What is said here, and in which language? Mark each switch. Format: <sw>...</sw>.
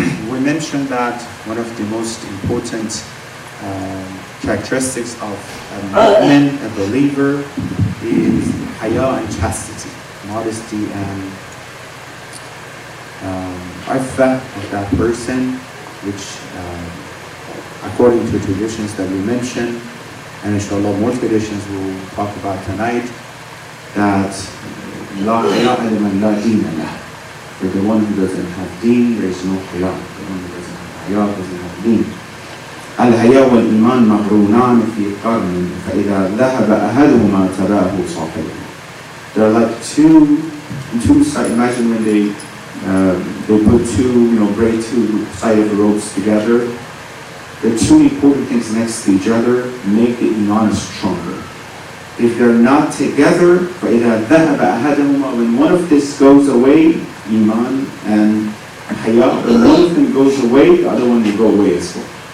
<en>We mentioned that one of the most important characteristics of a mu'min, a believer, is haya and chastity, modesty and ifah of that person, which according to traditions that we mentioned, and inshallah more traditions we'll talk about tonight, that</en> <ar>la haya liman la deena lah.</ar> <en>For the one who doesn't have deen, there is no haya. The one who doesn't have haya doesn't have deen.</en> <ar>الحياء والإيمان مقرونان في قرن فإذا ذهب أحدهما تبعه صاحبه.</ar> <en>They're like two sides. Imagine when they put braid two sides of the ropes together. The two important things next to each other make the iman stronger. If they're not together,</en> <ar>فإذا ذهب أحدهما,</ar> <en>when one of this goes away, iman and haya, when one of them goes away, the other one will go away as well.</en>